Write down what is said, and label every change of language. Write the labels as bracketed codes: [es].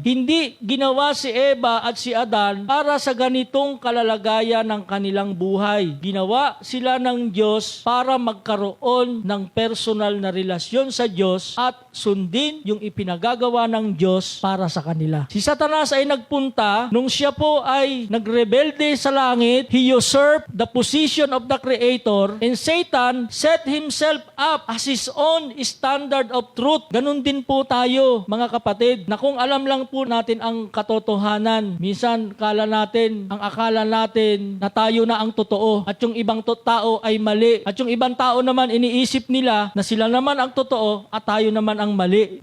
[tl] Hindi ginawa si Eva at si Adan para sa ganitong kalalagayan ng kanilang buhay. Ginawa sila ng Diyos para magkaroon ng personal na relasyon sa Diyos at sundin yung ipinagagawa ng Diyos para sa kanila. Si Satanas ay nagpunta nung siya po ay nagrebelde sa langit. [en] He usurped the position of the Creator, and Satan set himself up as his own standard of truth. [tl] Ganun din po tayo, mga kapatid, na kung alam lang po natin ang katotohanan, minsan ang akala natin na tayo na ang totoo at yung ibang tao ay mali. At yung ibang tao naman iniisip nila na sila naman ang totoo at tayo naman ang mali.